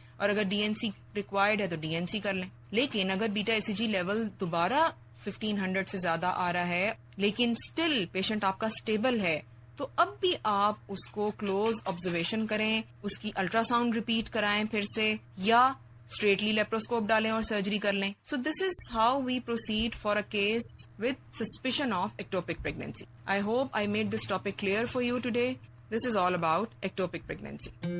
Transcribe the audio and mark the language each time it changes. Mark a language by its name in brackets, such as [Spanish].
[Urdu] اور اگر DNC required ہے تو DNC کر لیں. لیکن اگر بیٹا HCG لیول دوبارہ 1500 سے زیادہ آ رہا ہے لیکن اسٹل پیشنٹ آپ کا اسٹیبل ہے تو اب بھی آپ اس کو کلوز آبزرویشن کریں, اس کی الٹرا ساؤنڈ ریپیٹ کرائیں پھر سے, یا اسٹریٹلی لیپروسکوپ ڈالیں اور سرجری کر لیں. [English] So this is how we proceed for a case with suspicion of ectopic pregnancy. I hope I made this topic clear for you today. This is all about ectopic pregnancy.